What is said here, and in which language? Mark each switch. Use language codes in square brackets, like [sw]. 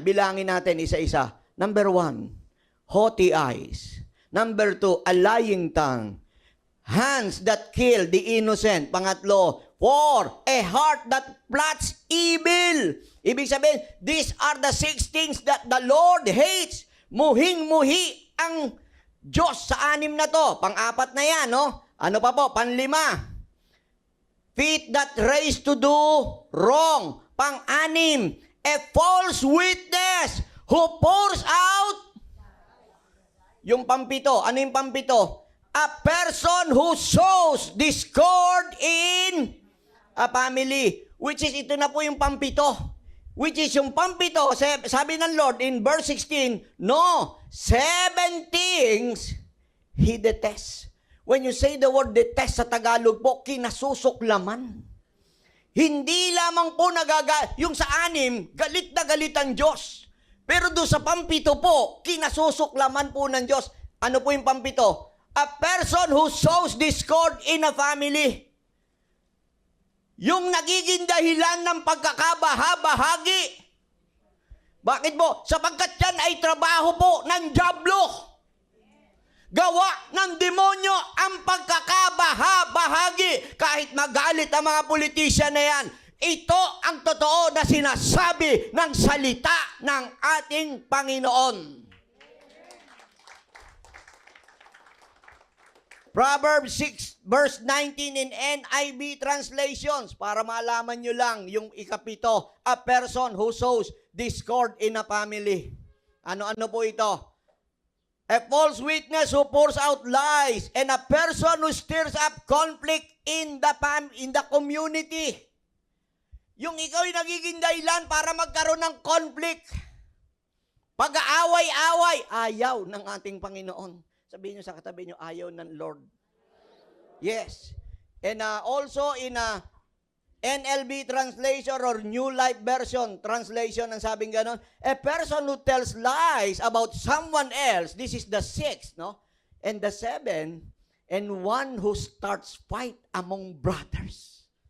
[tl] Bilangin natin isa-isa. [en] Number 1, haughty eyes. Number 2, a lying tongue. Hands that kill the innocent. [tl] Pangatlo, [en] 4, a heart that plots evil. [tl] Ibig sabihin, [en] these are the 6 things that the Lord hates. [tl] Muhing-muhi ang Diyos sa 6 na to. Pang-4 na yan, no? Ano pa po? Pang-5. [en] Feet that race to do wrong. [tl] Pang-6, [en] a false witness who pours out. [tl] Yung pang-7, ano yung pang-7? [en] A person who sows discord in a family. Which is, [tl] ito na po yung pang-7. [en] Which is yung pang-7, sabi ng Lord in verse 16, no, 7 things He detests. When you say the word detest [tl] sa Tagalog po, kinasusuklaman. Hindi lamang po yung sa 6, galit na galit ang Diyos. Pero doon sa pang-7 po, kinasusuklaman po ng Diyos. Ano po yung pang-7? [en] A person who sows discord in a family. [tl] Yung nagiging dahilan ng pagkakabaha-bahagi. Bakit po? Sapagkat yan ay trabaho po ng dyablo. Gawa ng demonyo ang pagkakabaha-bahagi. Kahit magalit ang mga politisyan na yan, ito ang totoo na sinasabi ng salita ng ating Panginoon. [en] Proverbs 6 verse 19 in NIV translations, [tl] para malaman nyo lang yung ikapito, [en] a person who sows discord in a family. [tl] Ano-ano po ito? [en] A false witness who pours out lies, and a person who stirs up conflict in the community. [tl] Yung ikaw ay nagiging dahilan para magkaroon ng conflict. Pag-aaway-away, ayaw ng ating Panginoon. Sabihin nyo sa katabi nyo, ayaw ng Lord. [en] Yes. And also in NLB translation or New Life Version translation, [tl] ang sabing ganon, [en] a person who tells lies about someone else, this is the 6, no? And the 7, and one who starts fight among brothers.